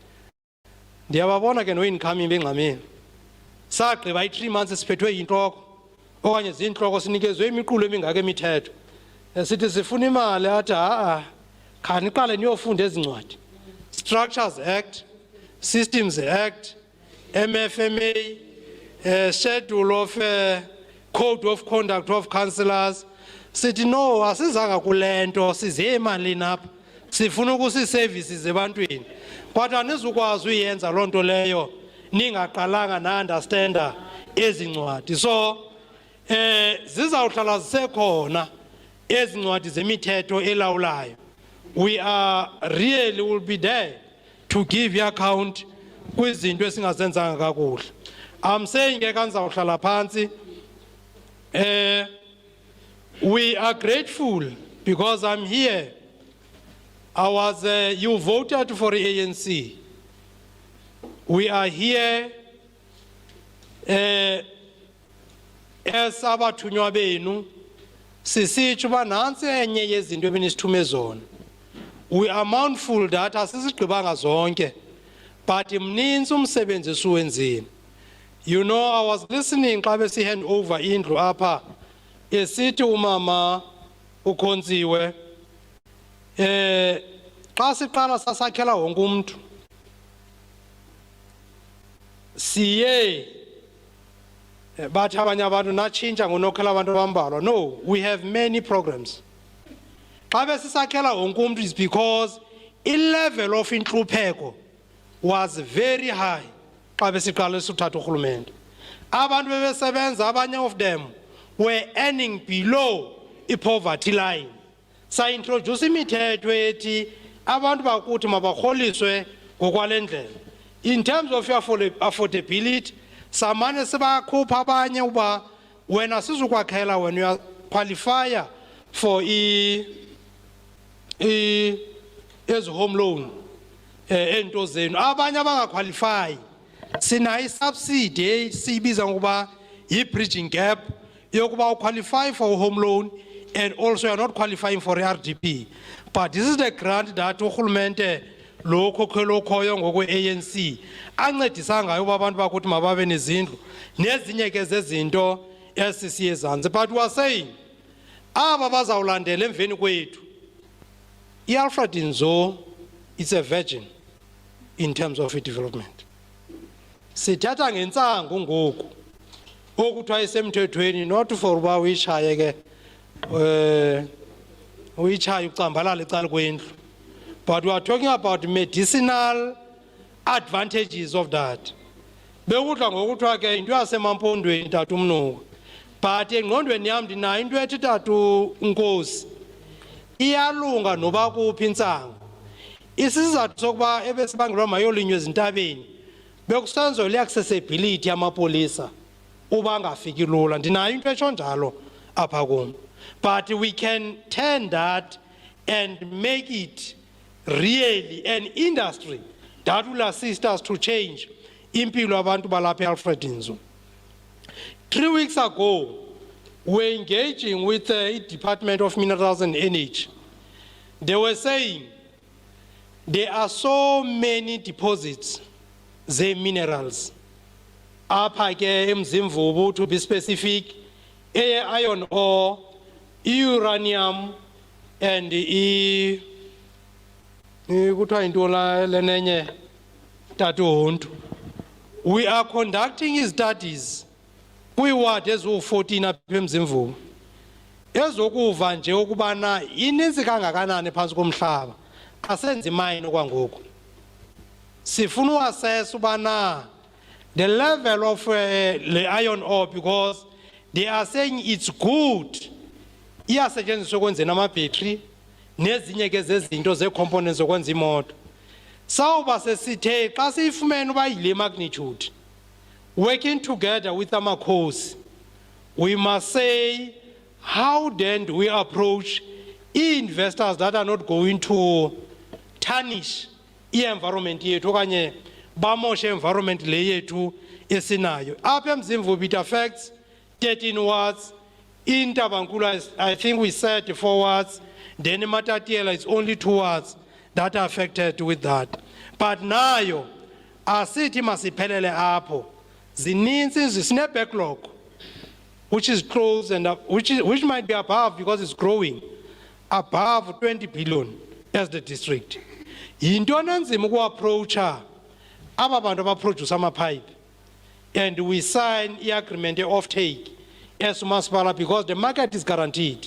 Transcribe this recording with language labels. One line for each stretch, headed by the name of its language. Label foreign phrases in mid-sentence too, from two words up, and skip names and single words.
Xhosa: Ndiyababona ke no-incoming bengxameni sagqiba i-3 months siphethwe yintloko okanye zintloko sinikezwe imiqulo emingaka emithetho sithi sifuna imali athi khaniqale niyofunda ezincwadi Structures Act, Systems Act, MFMA, Schedule of Code of Conduct of Councillors. Sithi no asizanga kulento size emalini apha sifuna ukusi-services ebantwini kodwa anizukwazi uyenza loo nto leyo ningaqalanga na-understanda ezi ncwadi. So zizawuhlala zisekhona ezi ncwadi zemithetho elawulayo.
English: We are really will be there to give you account
Xhosa: kwizinto esingazenzanga kakuhle.
English: I'm saying
Xhosa: ke kanizawuhlala phansi.
English: We are grateful because I'm here. You voted for the ANC. We are here as
Xhosa: abathunywa benu sisitsho uba nantsi enye yezinto ebenisithume zona.
English: We are mindful that
Xhosa: asizigqibanga zonke
English: but
Xhosa: mninzi umsebenzi esiwenzile.
English: You know, I was listening
Xhosa: xa besi-
English: hand over
Xhosa: indlu apha esithi umama ukhonziwe xa siqala sasakhela wonke umuntu siye bathi abanye abantu natshintsha ngonokhela abantu abambalwa.
English: No, we have many programs.
Xhosa: Xa besisakhela wonke umuntu
English: is because i-level of
Xhosa: intlupheko
English: was very high
Xhosa: xa besiqala sithatha urhulumente. Abantu bebesebenza, abanye
English: of them were earning below i-poverty line.
Xhosa: Sa-introduce imithetho ethi abantu bakuthi mabarholiswe ngokwale ndlela.
English: In terms of affordability,
Xhosa: samane sibakhupha abanye uba wena sizukwakhela
English: when you are qualifier for as home loan
Xhosa: ento zenu, abanye abangaqualify sinayo subsidy siyibiza ngokuba yi-bridging
English: gap yokuba qualify for a home loan and also you are not qualifying for RDP. But this is the grant that
Xhosa: urhulumente lo khokhelo khoyo ngokwe-ANC ancedisa ngayo uba abantu bakuthi mababe nezindlu nezinye ke zezinto esisiye ezantsi.
English: But we are saying
Xhosa: aba bazawulandela emveni kwethu, i-Alfred Nzo,
English: it's a virgin in terms of development.
Xhosa: Sithatha ngentsangu ngoku okuthiwa isemthethweni,
English: not for
Xhosa: uba uyitshaye ke uyitshaye ucambalala ecala kwendlu,
English: but we are talking about medicinal advantages of that.
Xhosa: Bekudla ngokuthiwa ke into yasemampondweni tata umnuko, but engqondweni yam ndinayo into ethi tata uNkosi iyalunga noba kuphi intsangu. Isizathu sokuba ebesibangelwa mayolinywa ezintabeni bekusenzelwa le-accessibility yamapolisa uba angafiki lula. Ndinayo into etsho njalo apha kum,
English: but we can turn that and make it really an industry that will assist us to change
Xhosa: impilo abantu balapha
English: Alfred Nzo. 3 weeks ago, we were engaging with the Department of Minerals and Energy. They were saying there are so many deposits, the minerals.
Xhosa: Apha ke eMzimvubu,
English: to be specific, iron ore, uranium, and we are conducting studies. We were as 14 apha eMzimvubu.
Xhosa: Ezokuva nje ukubana ininzi kangakanani phansi komhlaba asenze mine okwangoku. Sifuna uassess ubana
English: the level of the iron ore, because they are saying it's good.
Xhosa: Iyasetyenziswa ukwenzeni amabhetri nezinye ke zezinto ze-components zokwenza imoto. Sawuba sesithe xa siyifumene uba yile magnitude,
English: working together with amakhosi, we must say, how then do we approach investors that are not going to tarnish i-environment
Xhosa: yethu okanye bamoshe
English: environment
Xhosa: le yethu esinayo.
English: Apha eMzimvubu it affects 13 wards. In Tabankula, I think we said 4 wards. Then in Matatiela, it's only 2 wards that are affected with that.
Xhosa: But nayo asithi masiphelele apho. Zininzi zisine
English: backlog which is close and which might be above, because it's growing above 20 billion as the district.
Xhosa: Yintoni enzima ukuapproacha aba bantu abaproduce amapipe,
English: and we sign the agreement of take as Municipality, because the market is guaranteed.